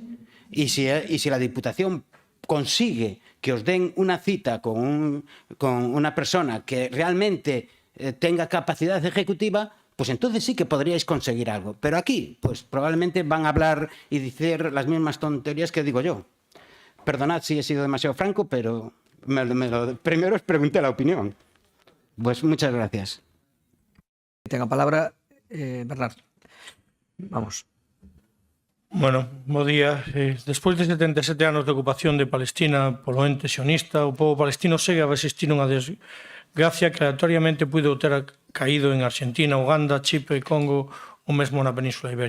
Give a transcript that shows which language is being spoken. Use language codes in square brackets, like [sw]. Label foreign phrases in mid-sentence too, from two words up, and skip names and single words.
[es] Y si la Diputación consigue que os den una cita con una persona que realmente tenga capacidad ejecutiva, pues entonces sí que podríais conseguir algo. Pero aquí, pues probablemente van a hablar y decir las mismas tonterías que digo yo. Perdonad si he sido demasiado franco, pero primero os pregunté la opinión. Pues muchas gracias. Tenga palabra Bernardo. Vamos. [gl] Bueno, bo día. Despois de 77 anos de ocupación de Palestina polo ente sionista, o povo palestino segue a resistir unha desgracia que aleatoriamente puido ter caído en Argentina, Uganda, Chipre, Congo ou mesmo na Península Ibérica.